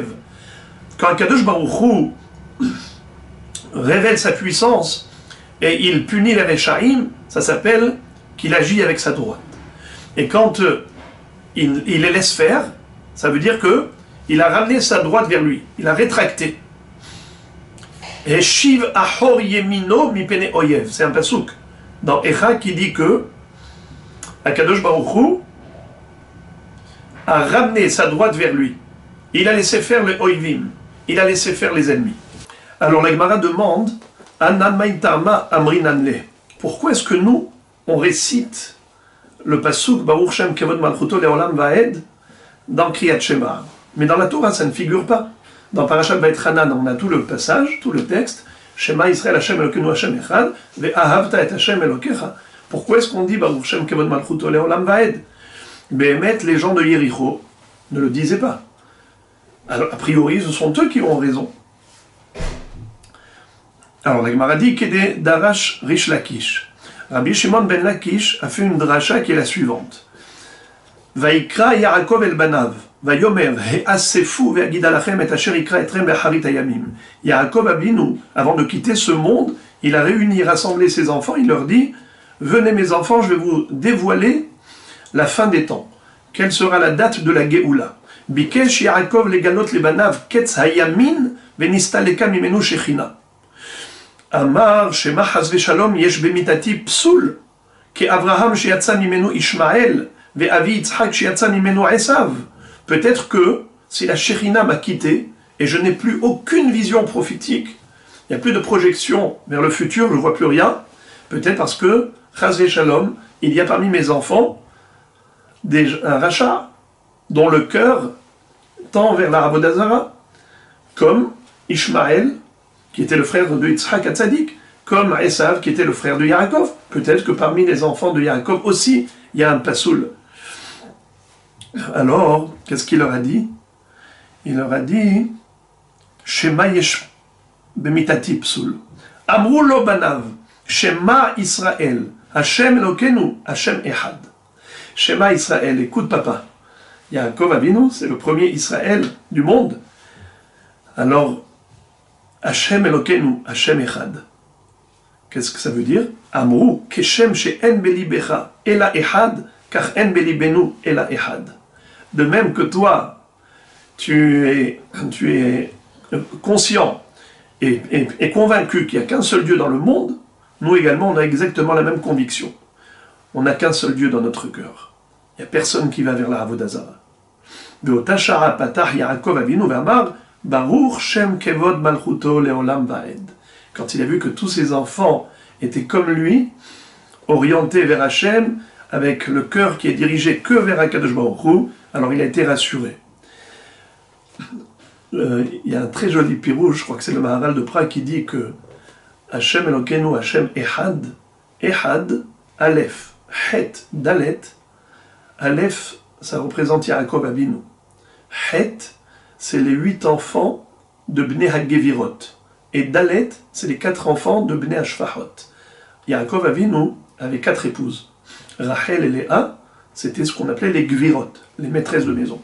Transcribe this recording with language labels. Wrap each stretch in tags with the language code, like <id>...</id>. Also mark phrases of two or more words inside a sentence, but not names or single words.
<fr>Quand</fr> <he>קדוש ברוך הוא</he> <fr>révèle sa puissance et il punit les Rechaim, ça s'appelle qu'il agit avec sa droite. Et quand il les laisse faire, ça veut dire que il a ramené sa droite vers lui, il a rétracté.</fr> <he>השיב אחור ימינו מפני אויב.</he> <fr>C'est un pasouk dans Echa qui dit que</fr> <he>הקדוש ברוך הוא</he> <fr>a ramené sa droite vers lui. Il a laissé faire les oivim. Il a laissé faire les ennemis. Alors la Gemara demande</fr> <arc>אנן מאי טעמא אמרינן ליה.</arc> <fr>Pourquoi est-ce que nous, on récite le pasouk</fr> <he>ברוך שם כבוד מלכותו לעולם ועד</he> <fr>dans</fr> <he>קריאת שמע?</he> <fr>Mais dans la Torah, ça ne figure pas. Dans</fr> <he>פרשת ואתחנן,</he> <fr>on a tout le passage, tout le texte.</fr> <he>שמע ישראל ה' אלוקינו ה' אחד, ואהבת את ה' אלוקיך.</he> <fr>Pourquoi est-ce qu'on dit</fr> <he>ברוך שם כבוד מלכותו לעולם ועד?</he> <fr>Behemet, les gens de Yericho ne le disaient pas. Alors, a priori, ce sont eux qui ont raison. Alors, la Gemara dit qu'est</fr> <he>דרש ריש לקיש.</he> <fr>Rabbi Shimon ben Lakish a fait une dracha qui est la suivante.</fr> <he>ויקרא יעקב אל בניו. ויאמר האספו ואגידה לכם את אשר יקרא אתכם באחרית הימים.</he> <fr>Yaakov Avinu, avant de quitter ce monde, il a réuni, rassemblé ses enfants, il leur dit, venez mes enfants, je vais vous dévoiler la fin des temps. Quelle sera la date de la Géoula?</fr> <he>ביקש יעקב לגלות לבניו קץ הימין ונסתלקה ממנו שכינה. אמר שמא חס ושלום יש במיטתי פסול כאברהם שיצא ממנו ישמעאל ואבי יצחק שיצא ממנו עשו.</he> <fr>Peut-être que si la Shechina m'a quitté et je n'ai plus aucune vision prophétique, il n'y a plus de projection vers le futur, je ne vois plus rien, peut-être parce que,</fr> <he>חס שלום,</he> <fr>il y a parmi mes enfants un rachat dont le cœur tend vers l'Aravodazara, comme Ishmaël, qui était le frère de Yitzhak Hatzadik, comme Esav, qui était le frère de Yaakov. Peut-être que parmi les enfants de Yaakov aussi, il y a un pasoul. Alors, qu'est-ce qu'il leur a dit? Il leur a dit</fr> <he>שמא יש במיטתי פסול. אמרו לו בניו שמע ישראל ה' אלוקינו ה' אחד. שמע ישראל,</he> <fr>écoute papa. Yaakov Avinu, c'est le premier Israël du monde. Alors,</fr> <he>ה' אלוקינו ה' אחד.</he> <fr>Qu'est-ce que ça veut dire?</fr> <he>אמרו כשם שאין בלבך אלא אחד, כך אין בלבנו אלא אחד.</he> <fr>De même que toi, tu es conscient et convaincu qu'il n'y a qu'un seul Dieu dans le monde, nous également, on a exactement la même conviction. On n'a qu'un seul Dieu dans notre cœur. Il n'y a personne qui va vers la Avodazara.</fr> <he>ובאותה שעה פתח יעקב אבינו ואמר ברוך שם כבוד מלכותו לעולם ועד.</he> <fr>Quand il a vu que tous ses enfants étaient comme lui, orientés vers Hachem, avec le cœur qui est dirigé que vers</fr> <he>הקדוש ברוך הוא,</he> <fr>alors il a été rassuré. Il y a un très joli pirouge, je crois que c'est le Maharal de Prague, qui dit que</fr> <he>ה' אלוקינו ה' אחד אחד אלף חית דלת.</he> <fr>Aleph, ça représente Yaakov Avinu. Het, c'est les 8 enfants de</fr> <he>בני הגבירות.</he> <fr>Et Dalet, c'est les 4 enfants de</fr> <he>בני השפחות.</he> <fr>Yaakov Avinu avait 4 épouses. Rachel et Léa, c'était ce qu'on appelait les Gvirot, les maîtresses de maison.</fr>